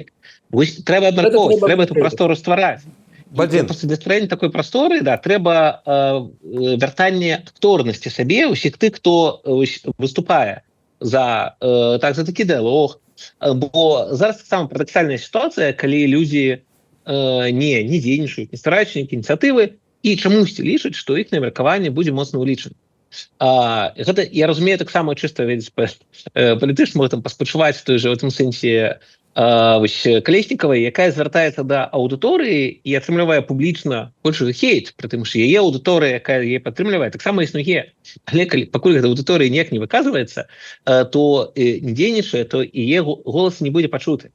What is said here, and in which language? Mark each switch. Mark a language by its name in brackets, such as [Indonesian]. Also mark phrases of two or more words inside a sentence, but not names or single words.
[Belarusian] Вось трэба абмяркоўваць, трэба эту прастору ствараць. Для стварэння такой прасторы, да, трэба вяртанне акторнасці сабе ўсіх тых, хто выступае за такі дыялог. Бо зараз таксама парадаксальная сітуацыя, калі людзі не дзейнічаюць, не ствараюць ініцыятывы і чамусьці лічаць, што іх меркаванне будзе моцна ўлічана. Гэта я разумею таксама чыста палітычна, можна паспачуваць [Russian] в той же в этом [Belarusian] сэнсе Калеснікавай, якая звяртаецца да аўдыторыі і атрымлівае публічна большы хейт, прытым што яе аўдыторыя, якая яе падтрымлівае, таксама існуе. Але пакуль гэта аўдыторыя ніяк не выказваецца, то не дзейнічае, то яе голас не будзе пачуты.